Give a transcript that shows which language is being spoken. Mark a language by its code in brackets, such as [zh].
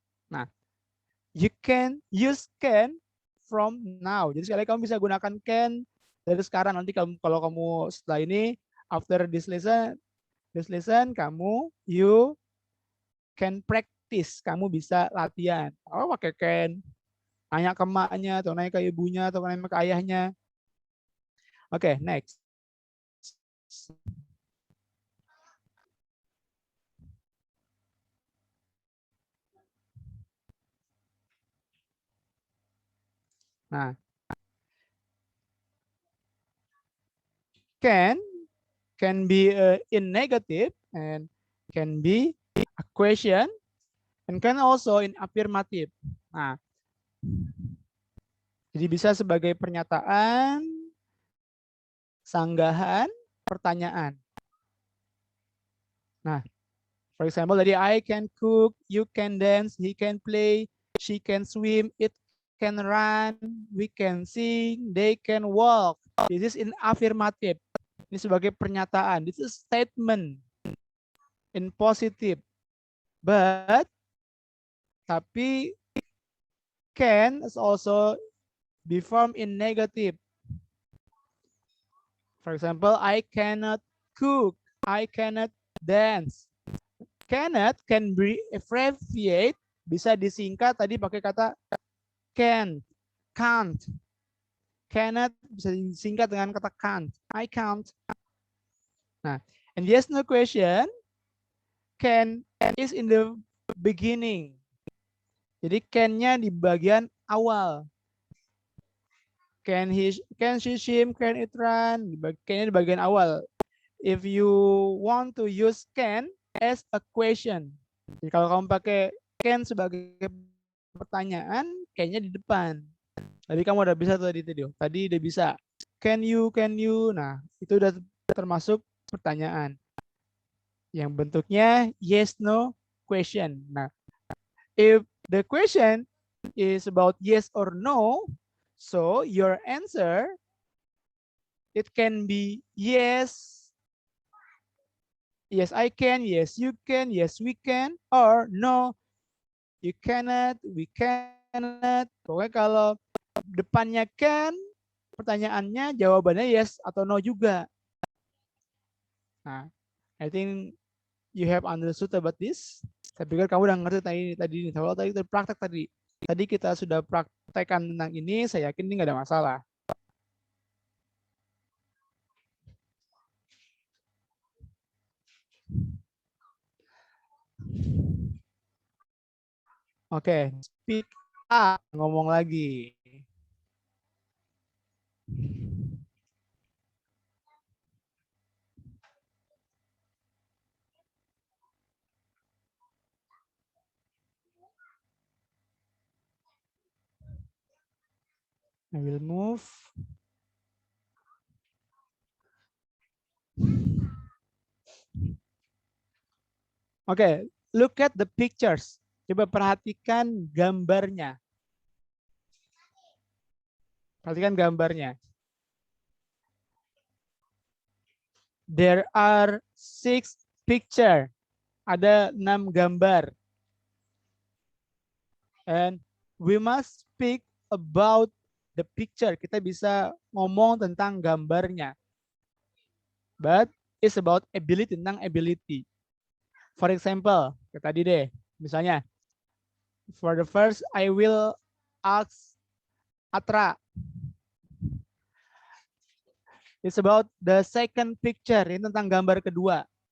[en] Nah, you can use can from now. [id] Jadi sekali lagi kamu bisa gunakan can dari sekarang. Nanti kalau kamu setelah ini [en] after this lesson [id] kamu [en] you can practice. [id] Kamu bisa latihan. Oh, pakai can. Nanya ke emaknya atau nanya ke ibunya atau nanya ke ayahnya. [en] Oke, next. Nah, can be in negative and can be a question and can also in affirmative. [id] Nah, jadi bisa sebagai pernyataan, sanggahan, pertanyaan. [en] Nah, for example, tadi I can cook, you can dance, he can play, she can swim, it can run, we can sing, they can walk. This is in affirmative. [id] Ini sebagai pernyataan. [en] This is statement in positive. But tapi can is also be formed in negative. For example, I cannot cook, I cannot dance. Cannot can be abbreviate, [id] bisa disingkat tadi pakai kata can't. Cannot bisa disingkat dengan kata can't. [en] I can't. Nah, and yes no question, can is in the beginning. [id] Jadi can-nya di bagian awal. [en] Can she swim, can it run? [id] Can-nya di bagian awal. [en] If you want to use can as a question. [id] Jadi kalau kamu pakai can sebagai pertanyaan, can-nya di depan. Tadi kamu udah bisa tadi udah bisa. [en] Can you? [id] Nah, itu udah termasuk pertanyaan. Yang bentuknya yes no question. [en] Nah, if the question is about yes or no, so your answer it can be yes, yes I can, yes you can, yes we can, or no you cannot, we cannot. [id] Pokoknya kalau depannya can, pertanyaannya jawabannya yes atau no juga. [en] Nah, I think you have understood about this. [id] Saya pikir kamu udah ngerti tadi. Kalau tadi praktek tadi. Tadi kita sudah praktekkan tentang ini, saya yakin ini nggak ada masalah. [en] Oke, speak up, [id] ngomong lagi. [en] I will move. Oke, look at the pictures. [id] Coba perhatikan gambarnya. Perhatikan gambarnya. [en] There are 6 pictures. [id] Ada 6 gambar. [en] And we must speak about the picture. [id] Kita bisa ngomong tentang gambarnya. [en] But it's about ability, [id] tentang ability. [en] For example, [id] kayak tadi deh, misalnya, [en] for the first, I will ask Atra. It's about the second picture, [id] ini tentang gambar kedua.